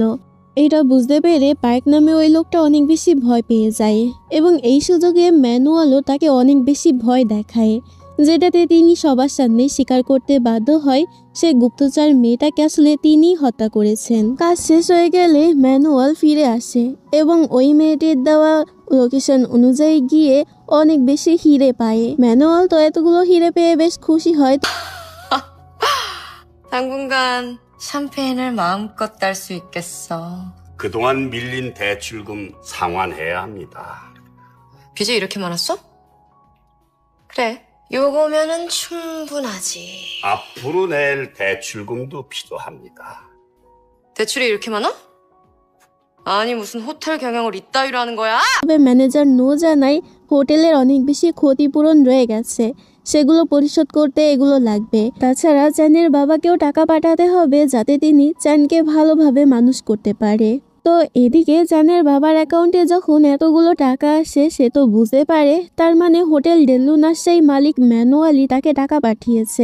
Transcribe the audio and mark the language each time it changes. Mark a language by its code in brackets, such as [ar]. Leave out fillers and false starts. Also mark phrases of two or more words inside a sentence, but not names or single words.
[bn] এটা বুঝতে পেরে পার্ক নামে ওই লোকটা অনেক বেশি ভয় পেয়ে যায় এবং এই সুযোগে ম্যানুয়ালও তাকে অনেক বেশি ভয় দেখায়, যেটাতে তিনি সবার সামনে স্বীকার করতে বাধ্য হয় সে গুপ্তচর মেয়েটাকে আসলে তিনিই হত্যা করেছেন। কাজ শেষ হয়ে গেলে ম্যানুয়াল ফিরে আসে এবং ওই মেয়েটির দেওয়া লোকেশন অনুযায়ী গিয়ে অনেক বেশি হিরে পায়। ম্যানুয়াল তো এতগুলো হিরে পেয়ে বেশ খুশি হয়। [ko] 당분간 샴페인을 마음껏 딸 수 있겠어. 그동안 밀린 대출금 상환해야 합니다. 빚이 이렇게 많았어? 그래, 요거면은 충분하지. 앞으로 낼 대출금도 필요합니다. 대출이 이렇게 많아? 아니 무슨 호텔 경영을 이따위로 하는 거야? [bn] তবে ম্যানেজার নো জানায় হোটেলের অনেক বেশি ক্ষতিপূরণ রয়ে গেছে, সেগুলো পরিশোধ করতে এগুলো লাগবে। তাছাড়া চ্যানের বাবাকেও টাকা পাঠাতে হবে যাতে তিনি চ্যানকে ভালোভাবে মানুষ করতে পারে। তো এদিকে চ্যানের বাবার অ্যাকাউন্টে যখন এতগুলো টাকা আসে সে তো বুঝতে পারে তার মানে হোটেল ডেললুনার সেই মালিক ম্যানুয়ালি তাকে টাকা পাঠিয়েছে।